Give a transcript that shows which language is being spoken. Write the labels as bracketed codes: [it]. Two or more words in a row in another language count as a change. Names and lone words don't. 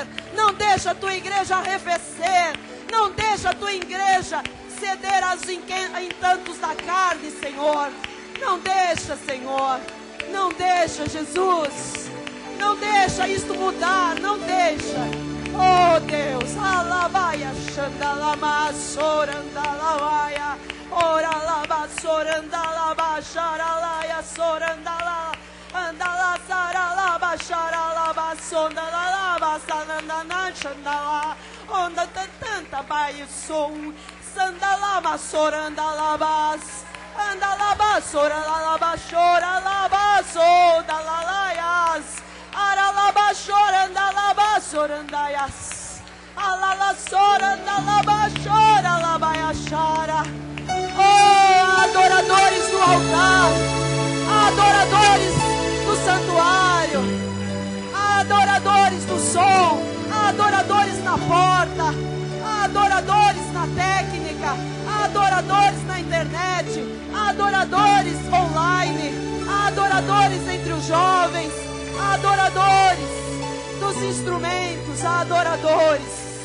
[pt] Não deixa a tua igreja arrefecer. Não deixa a tua igreja ceder aos encantos da carne, Senhor. Não deixa, Senhor. Não deixa, Jesus. Não deixa isto mudar. Não deixa. Oh Deus. Alabaia, xandalama, sorandalabaia. Ora lava, sorandalaba, xaralaia, sorandala. Andala, saralaba, xaralaba, sondalaba, sanandana, xandala. Onda tanta baia, som. Sandalama, sorandalabas. Andalaba, soralaba, choralaba, sodalalaias. Aralaba, chorandalaba, sorandaias. Alala, sorandalaba, choralabaias, chara. Oh, adoradores do altar, adoradores do santuário, adoradores do som, adoradores na porta, adoradores na técnica, adoradores na internet, adoradores online, adoradores entre os jovens, adoradores dos instrumentos, adoradores.